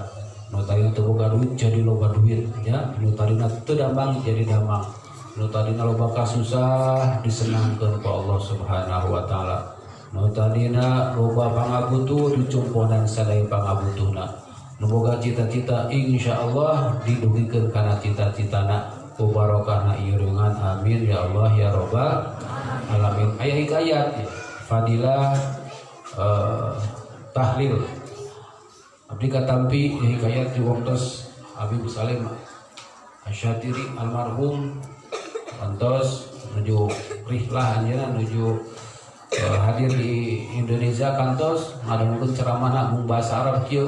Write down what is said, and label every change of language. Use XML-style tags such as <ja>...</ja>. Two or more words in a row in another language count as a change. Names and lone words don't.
<su>Nu tadina teu boga duit jadi loba duit ya, nu tadina teu damang jadi damang, nu tadina loba kasusah disenangkeun ku Allah</su> <ar>سبحانه وتعالى,</ar> <su>nu tadina loba pangabutuh dicumponan sadaya pangabutuhna, nu boga cita-cita insyaallah didugikeun kana cita-citana ku barokahna ieu reungan</su> <ar>آمين يا الله يا رب العالمين.</ar> <su>Aya hikayat fadilah tahlil abdi katampi hikayat di waktos Habib Salim Asyatiri almarhum kantos nuju rihlah anjeunna nuju hadir di Indonesia kantos ngadengkeun ceramahna mung basa Arab kieu.</su>